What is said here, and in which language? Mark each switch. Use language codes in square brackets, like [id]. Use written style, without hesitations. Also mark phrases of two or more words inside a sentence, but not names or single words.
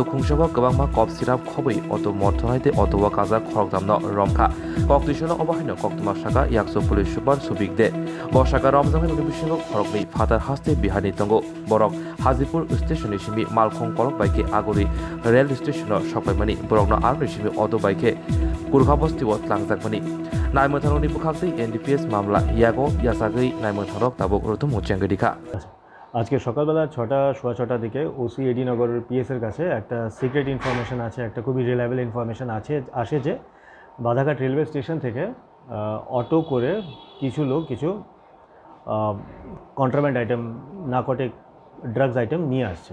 [trp] Khungshawa Gabangma Kop Sirap Khobai Auto Morthonaite Auto Wakaza Khorokdamno Romkha Koktishono Obahino Koktuma Shaka Yakso [en] Police Super [trp] Subigde Boshaka Romjana Ribishingo Khorokni Fatar Haste Bihani Tongo Borok Hazipur Station Nishimi Malkhong Kolok Baike Agori [en] Rail Station [trp] Shokpaimani Borokno Ar Nishimi Auto Baike Kurkhabosti Wat Langjakmani Naimathanoni Bukhakti NDPS Mamla Yago Yasagri Naimathanok Tabok Rutum Mujengai Dikha [bn] আজকে সকালবেলা 6টা সোয়া 6টার দিকে ওসি এডি নগর পিএসের কাছে একটা [en] secret information [bn] আছে, একটা খুবই [en] reliable information [bn] আসে যে বাধাঘাট [en] railway station [bn] থেকে অটো করে কিছু লোক কিছু [en] contraband item, narcotic drugs item [bn] নিয়ে আসছে।